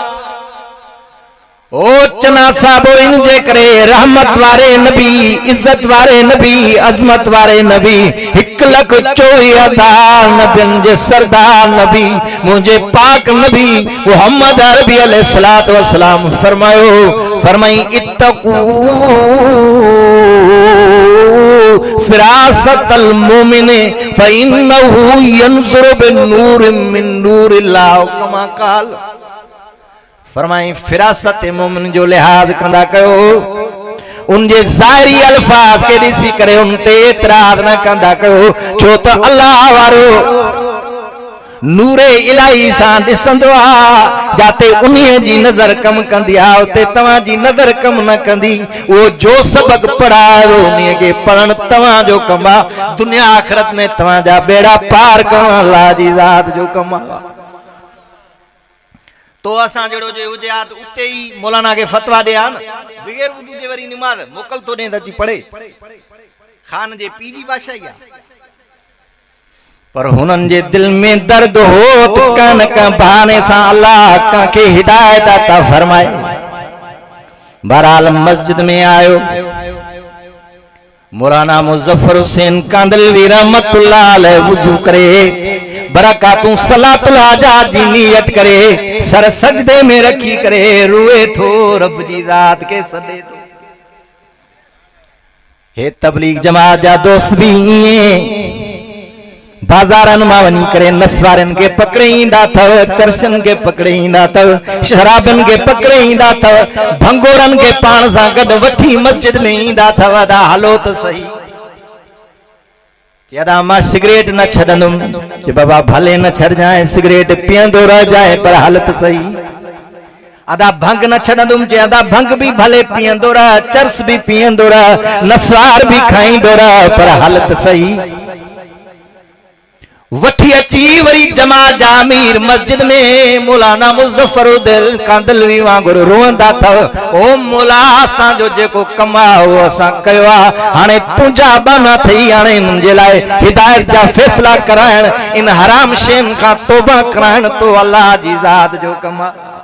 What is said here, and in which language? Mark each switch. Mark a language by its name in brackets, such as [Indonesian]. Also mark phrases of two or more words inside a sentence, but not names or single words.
[Sindhi] ओ चना साहब इन जे करे रहमत वारे नबी, इज्जत वारे नबी, अजमत वारे नबी, 1,24,000 नबियन जे सरदार नबी मुझे पाक नबी मोहम्मद अरबी [Arabic] عليه الصلاة والسلام [Sindhi] फरमायो, फरमाई [Arabic] اتقوا فراسة المؤمن فإنه ينظر بالنور من نور الله كما قال. [Sindhi] फरमाई फिरासत मोमिन जो लिहाज कंदा कयो, उनके ज़ाहिरी अल्फाज के ॾिसी करे उन ते एतराज न कंदा कयो, छो त अल्लाह वारो नूरे इलाही सां ॾिसंदो आ, जाते उन्हीअ जी नज़र कम कंदी आ उते तव्हां जी नज़र कम न कंदी। वो जो सबक पढ़ायो उन्हीअ खे पढ़ण तव्हां जो कम आ, दुनिया आखिरत में तव्हां जा बेड़ा पार करण अल्लाह जी ज़ात जो कम आ। तो असां जड़ो जे हुजे आ त उते ही मौलाना के फतवा दे आ न, बगैर वुदू जे वरी नमाज मोकल तो ने अची पढ़े, खान जे पी जी बादशाही आ। पर हुनन जे दिल में दर्द हो त कन का बहाने सा अल्लाह का के हिदायत अता फरमाए। बहरहाल मस्जिद में आयो मौलाना मुज़फ्फर हुसैन कांदलवी [Arabic] رحمة الله عليه [Sindhi] वुजू करे बरकातू [Arabic] صلاة الحاجات [Sindhi] जी नियत करे सर सजदे में रखी करे रोए थो रब जी जात के सदे तो। हे तबलीग जमात जा दोस्त भी बाजारन मां वनी करे नसवारन के पकड़े ईंदा थव, चरसन के पकड़े ईंदा थव, शराबन के पकड़े ईंदा थव, भंगोरन के पान सां गॾु वठी मस्जिद में ईंदा थव। अदा हलो त सही, अदा मां सिगरेट न छॾंदुम, कि बाबा भले न छॾ जाए सिगरेट पीअंदो रह जाए पर हल त सही। अदा भंग न छड़ंदुम जे अदा भंग भी भले पियंदो रह, चर्स भी पियंदो रह, नसवार भी खाईंदो रह, पर हालत सही वठी अची वरी जमा जामीर मस्जिद में मौलाना मुज़फ़्फ़रुद्दीन कांदलवी वांगुर रोंदा था। ओ मौला असां जो जेको कमा हो असां कयो आ, हाणे तुंहिंजा बाना थई, हाणे मुंहिंजे लाइ हिदायत जा फैसला कराइण, इन हराम शयुनि खां तौबा कराइण तो अल्लाह जी ज़ात जो कमा।